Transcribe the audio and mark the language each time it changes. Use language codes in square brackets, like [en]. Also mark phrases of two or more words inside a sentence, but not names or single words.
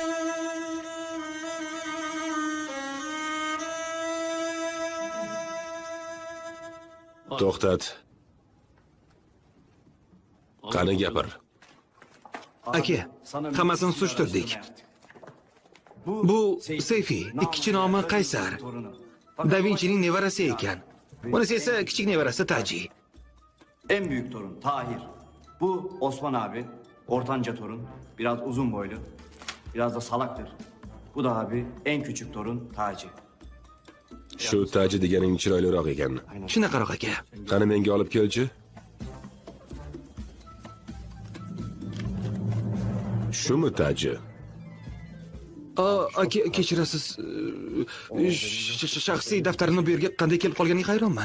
[uz] To'xtat. Qani gapir. Aka, hammasini surishtirdik. Bu Seyfi, ikkinchi nomi Qaysar. Da Vinci'ning nevarasi ekan. Bunisi esa kichik nevarasi Taji. [tr] En büyük torun Tahir. Bu Osman abi. Ortanca torun. Biraz uzun boylu. Biraz da salaktır. Bu da abi en küçük torun Taci. [uz] Shu Taji deganing chiroyliroq ekan. Shunaqaroq aka. Qani menga olib kelchi. Shumi Taji? Aka, kechirasiz. Shaxsiy daftarimni bu yerga qanday kelib qolganiga hayronman.